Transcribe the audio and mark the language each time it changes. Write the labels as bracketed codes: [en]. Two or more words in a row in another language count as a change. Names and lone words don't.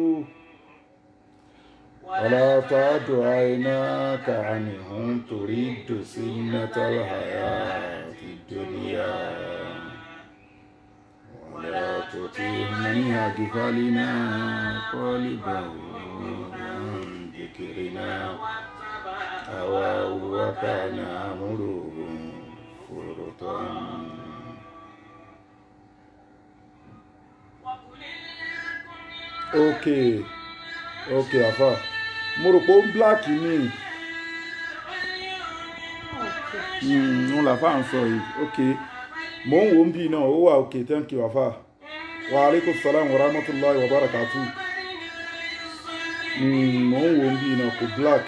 [ar] ولا تعد عيناك عنهم تريد زينة الحياة الدنيا ولا تطع من يغفلنا قلبه عن ذكرنا وكان أمره فرطا. [yo] Okay, Afa. Mo rò pé ó ń black ni. Òun làfà ń sọ yìí. Okay. Mo ń wo ń bí náà, ó wà [en] okay, thank you, [yo] Afa. [ar] وعليكم السلام ورحمة الله وبركاته. [yo] Mo ń wo ń bí náà, kò black.